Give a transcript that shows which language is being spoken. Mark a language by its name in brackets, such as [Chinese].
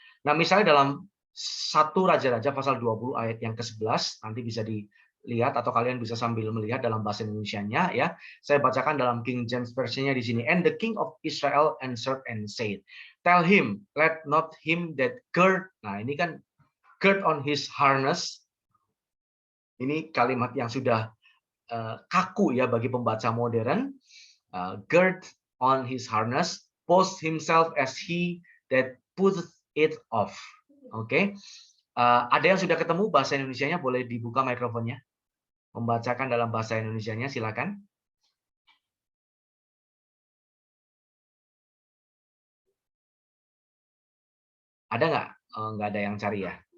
[Indonesian] Nah, misalnya dalam 1 Raja-Raja pasal 20 ayat yang ke-11, nanti bisa dilihat atau kalian bisa sambil melihat dalam bahasa Indonesianya ya. Saya bacakan dalam King James version-nya di sini. [English] And the king of Israel answered and said, tell him, let not him that gird. [Indonesian] Nah, ini kan [English] gird on his harness. [Indonesian] Ini kalimat yang sudah kaku ya bagi pembaca modern. [English] Gird on his harness, post himself as he that putteth it off. [Indonesian] Oke. Ada yang sudah ketemu bahasa Indonesianya, boleh dibuka mikrofonnya. Membacakan dalam bahasa Indonesianya, silakan. Ada nggak? Nggak ada yang cari ya.